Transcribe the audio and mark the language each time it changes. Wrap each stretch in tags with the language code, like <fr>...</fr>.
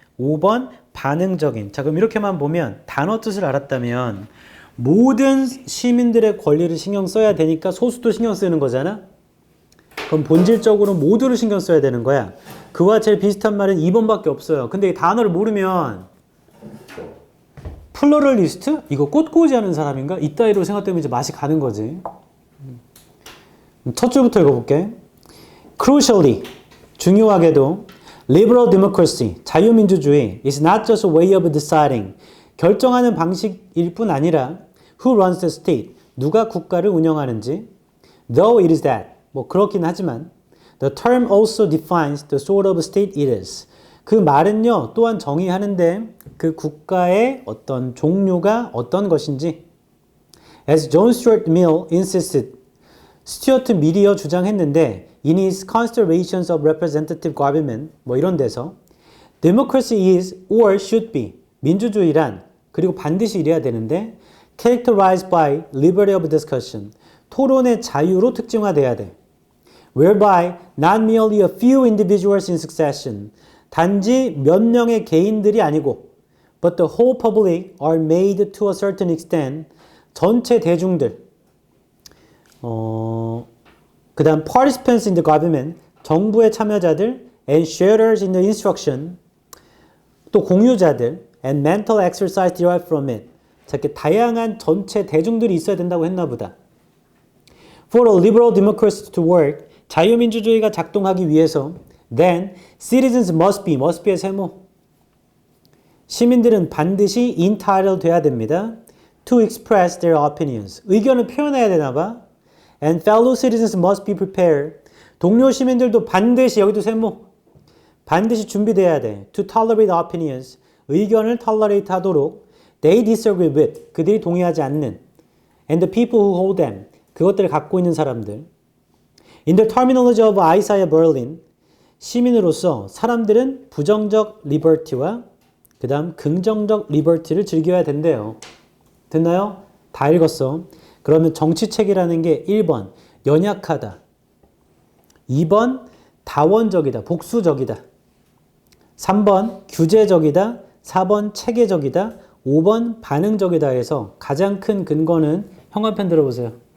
<ko>5번 반응적인. 자, 그럼 이렇게만 보면 단어 뜻을 알았다면 모든 시민들의 권리를 신경 써야 되니까 소수도 신경 쓰는 거잖아. 그럼 본질적으로 모두를 신경 써야 되는 거야. 그와 제일 비슷한 말은 2번밖에 없어요. 근데 이 단어를 모르면 플러럴리스트? 이거 꽃꽂이 하는 사람인가? 이따위로 생각되면 이제 맛이 가는 거지. 첫 줄부터 읽어볼게.</ko> <en>Crucially,</en> <ko>중요하게도</ko> <en>Liberal democracy,</en> <ko>자유민주주의</ko> <en>is not just a way of deciding,</en> <ko>결정하는 방식일 뿐 아니라</ko> <en>who runs the state,</en> <ko>누가 국가를 운영하는지.</ko> <en>Though it is that,</en> <ko>뭐 그렇긴 하지만</ko> <en>the term also defines the sort of state it is.</en> <ko>그 말은요, 또한 정의하는데 그 국가의 어떤 종류가 어떤 것인지.</ko> <en>As John Stuart Mill insisted,</en> <ko>스튜어트 밀이어 주장했는데</ko> <en>in his Considerations of Representative Government</en> <ko>뭐 이런 데서</ko> <en>Democracy is or should be</en> <ko>민주주의란 그리고 반드시 이래야 되는데</ko> <en>characterized by liberty of discussion</en> <ko>토론의 자유로 특징화돼야 돼.</ko> <en>Whereby not merely a few individuals in succession</en> <ko>단지 몇 명의 개인들이 아니고</ko> <en>but the whole public are made to a certain extent</en> <ko>전체 대중들 그 다음</ko> <en>participants in the government</en> <ko>정부의 참여자들</ko> <en>and sharers in the instruction</en> <ko>또 공유자들</ko> <en>and mental exercise derived from it</en> <ko>자, 이렇게 다양한 전체 대중들이 있어야 된다고 했나 보다.</ko> <en>For a liberal democracy to work</en> <ko>자유민주주의가 작동하기 위해서</ko> <en>then citizens must be의</en> <ko>세모 시민들은 반드시</ko> <en>entitled</en> <ko>돼야 됩니다.</ko> <en>To express their opinions</en> <ko>의견을 표현해야 되나 봐.</ko> <en>And fellow citizens must be prepared</en> <ko>동료 시민들도 반드시 여기도 세모 반드시 준비돼야 돼.</ko> <en>To tolerate opinions</en> <ko>의견을</ko> <en>tolerate 하도록 they disagree with</en> <ko>그들이 동의하지 않는</ko> <en>and the people who hold them</en> <ko>그것들을 갖고 있는 사람들</ko> <en>In the terminology of Isaiah Berlin</en> <ko>시민으로서 사람들은 부정적 liberty와 그 다음 긍정적 liberty를 즐겨야 된대요. 됐나요? 다 읽었어. 그러면 정치책이라는 게 1번 연약하다 2번 다원적이다 복수적이다 3번 규제적이다 4번 체계적이다 5번 반응적이다 해서 가장 큰 근거는 형광펜 들어보세요.</ko>